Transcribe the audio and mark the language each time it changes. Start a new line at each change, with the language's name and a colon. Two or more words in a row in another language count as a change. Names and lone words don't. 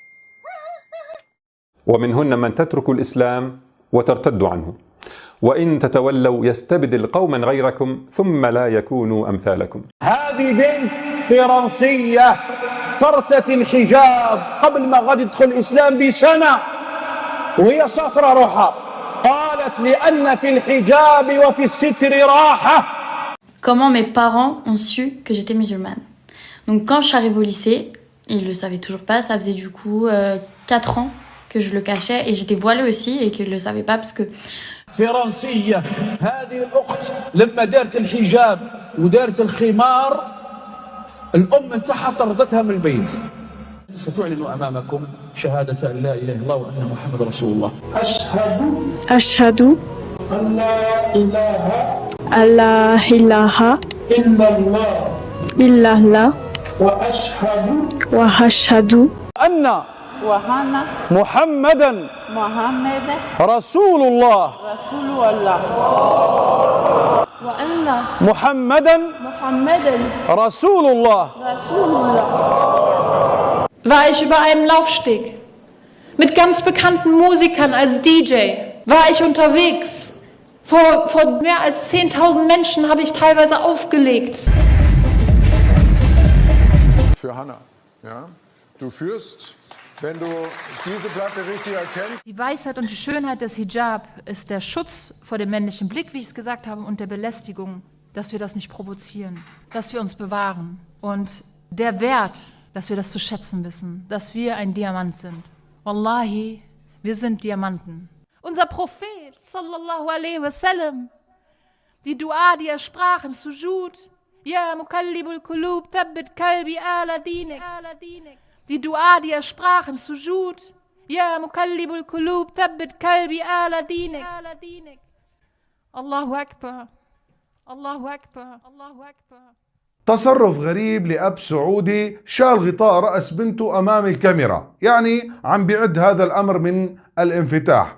Arabic: ومنهن من تترك الإسلام وترتد عنه، وإن تتولوا يستبدل قوما غيركم ثم لا يكونوا أمثالكم. هذه بنت فرنسية ترتدي الحجاب قبل ما غادي يدخل الإسلام بسنة وهي سافرة روحها، قالت لأن في الحجاب وفي الستر راحة.
French: Comment mes parents ont su que j'étais musulmane. Donc quand je suis arrivée au lycée, ils le savaient toujours pas, ça faisait du coup 4 ans que je le cachais et j'étais voilée aussi et qu'ils le savaient pas parce que
Arabic: فرنسية هذه الأخت لما دارت الحجاب ودارت الخمار الأم نتاعها طردتها من البيت. ستعلن أمامكم شهادة أن لا إله إلا الله وأن محمد رسول الله. أشهد أن لا إله إلا الله وأشهد أن محمدا رسول الله وأن محمدا رسول الله.
German: War ich über einem Laufsteg mit ganz bekannten Musikern als DJ, war ich unterwegs. Vor mehr als 10.000 Menschen habe ich teilweise aufgelegt. Für Hannah, ja? Du führst, wenn du diese Platte richtig erkennst. Die Weisheit und die Schönheit des Hijab ist der Schutz vor dem männlichen Blick, wie ich es gesagt habe, und der Belästigung, dass wir das nicht provozieren, dass wir uns bewahren. Und der Wert, dass wir das zu schätzen wissen, dass wir ein Diamant sind. Wallahi, wir sind Diamanten. Unser Prophet,
Arabic: صلى الله عليه وسلم,
German: die Dua, die er sprach im Sujud,
Arabic: يا مقلب القلوب، ثبت قلبي على دينك.
German: Die Dua, die er sprach im Sujud,
Arabic: يا مقلب القلوب، ثبت قلبي على دينك. الله أكبر، الله أكبر، الله أكبر. تصرف غريب لأب سعودي شال غطاء رأس بنته أمام الكاميرا، يعني عم بيعد هذا الأمر من الانفتاح.